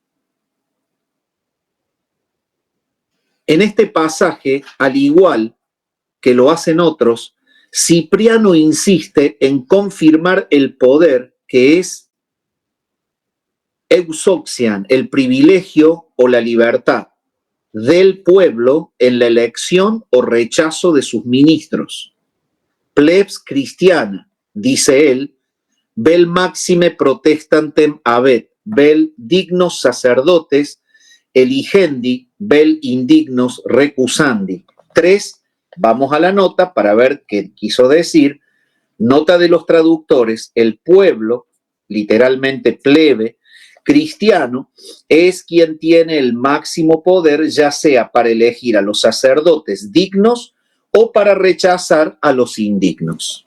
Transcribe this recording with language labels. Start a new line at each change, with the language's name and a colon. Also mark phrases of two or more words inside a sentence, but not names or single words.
Spanish: En este pasaje, al igual que lo hacen otros, Cipriano insiste en confirmar el poder que es eusoxian, el privilegio o la libertad del pueblo en la elección o rechazo de sus ministros.
Latin: Plebs cristiana,
Spanish: dice él,
Latin: vel maxime protestantem habet, vel dignos sacerdotes eligendi, vel indignos recusandi.
Spanish: 3, vamos a la nota para ver qué quiso decir. Nota de los traductores, el pueblo, literalmente plebe, cristiano, es quien tiene el máximo poder, ya sea para elegir a los sacerdotes dignos o para rechazar a los indignos.